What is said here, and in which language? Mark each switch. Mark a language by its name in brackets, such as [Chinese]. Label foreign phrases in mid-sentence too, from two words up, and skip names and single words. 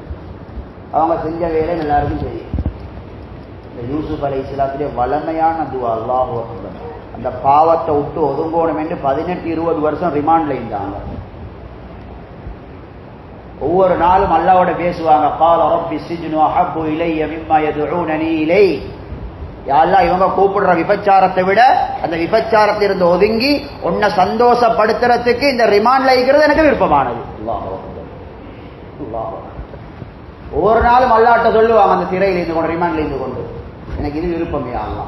[Tamil] அவங்க செஞ்ச வேலை எல்லாருக்கும் தெரியும். இந்த யூசுப் அலைஹிஸ்ஸலாத்துடைய வளமையான துவா, [Arabic] الله أكبر, [Tamil] அந்த பாவத்தை விட்டு ஒதுங்கோணும் என்று 18-20 வருஷம் ரிமாண்ட்ல இருந்தாங்க. ஒவ்வொரு நாளும் அல்லாஹ்வோட பேசுவாங்க. [Arabic] قال رب السجن احب الي مما يدعونني اليه, يا الله [Tamil] இவங்க கூப்பிடுற விபச்சாரத்தை விட அந்த விபச்சாரத்திலிருந்து ஒதுங்கி உன்னை சந்தோஷப்படுத்துறதுக்கு இந்த ரிமாண்ட்ல இருக்கிறது எனக்கு விருப்பமானது. அல்லாஹ் அல்லாஹ் ஒவ்வொரு நாளும் அல்லாஹ்ட்ட சொல்லுவாங்க, அந்த திரையில இருந்து கொண்டு, ரிமாண்ட்ல இருந்து கொண்டு, எனக்கு இது விருப்பம் [Arabic] يا الله.